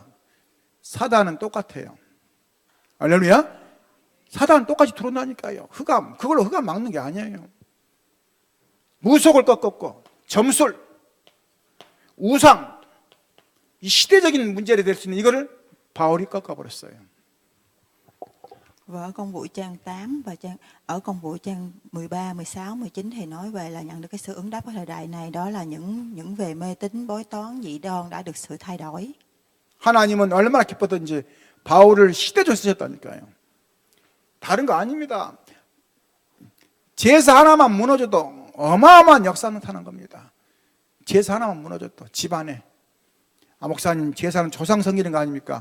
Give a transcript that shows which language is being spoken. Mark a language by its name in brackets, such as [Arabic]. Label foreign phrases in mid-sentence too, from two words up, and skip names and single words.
[Korean] 사단은 똑같아요. 할렐루야. 사단은 똑같이 들어온다니까요. 흑암, 그걸로 흑암 막는 게 아니에요. 무속을 꺾었고 점술, 우상, 이 시대적인 문제를 될 수 있는 이거를 바울이 꺾어버렸어요. [Vietnamese] Và ở công vụ trang 8 và ở công vụ trang 13, 16, 19 thì nói về là nhận được cái sự ứng đáp của thời đại này, đó là những về mê tín, bói toán, dị đoan đã được sự thay đổi. [Korean] 하나님은 얼마나 기뻤던지 바울을 시대적으로 쓰셨다니까요. 다른 거 아닙니다. 제사 하나만 무너져도 어마어마한 역사 나타난 겁니다. 제사 하나만 무너져도 집안에. 아, 목사님 제사는 조상 섬기는 거 아닙니까?